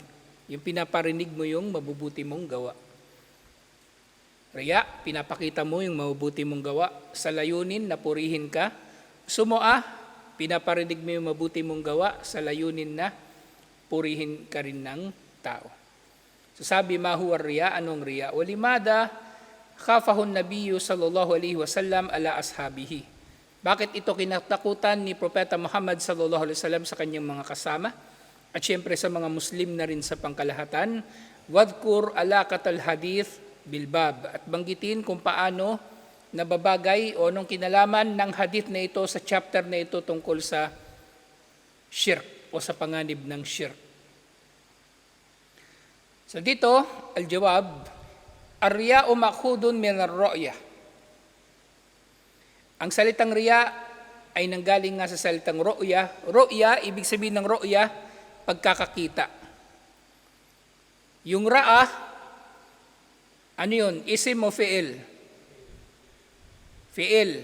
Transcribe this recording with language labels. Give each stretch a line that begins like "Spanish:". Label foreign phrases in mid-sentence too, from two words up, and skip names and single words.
Filipino: Yung pinaparinig mo yung mabubuti mong gawa. Riya, pinapakita mo yung mabubuti mong gawa sa layunin na purihin ka. Sumu'a, pinaparinig mo yung mabuti mong gawa sa layunin na purihin ka rin ng tao. So sabi,
Arabic: ما هو رياء?
Filipino: Anong riya?
Arabic: ولماذا خافه النبي صلى الله عليه وسلم على أصحابه.
Filipino: Bakit ito kinatakutan ni Propeta Muhammad
Arabic: صلى الله عليه وسلم
Filipino: sa kanyang mga kasama? At siyempre sa mga Muslim na rin sa pangkalahatan,
Arabic: واذكر علاقة الحديث بالباب.
Filipino: At banggitin kung paano nababagay o nung kinalaman ng hadith na ito sa chapter na ito tungkol sa shirk o sa panganib ng shirk. So dito,
Arabic: الجواب الرياء مأخوذ من الرؤية.
Filipino: Ang salitang riya ay nanggaling nga sa salitang ru'ya. Ru'ya, ibig sabihin ng ru'ya, pagkakakita. Yung ra'a, ano yun? Isim o fi'il? fi'il.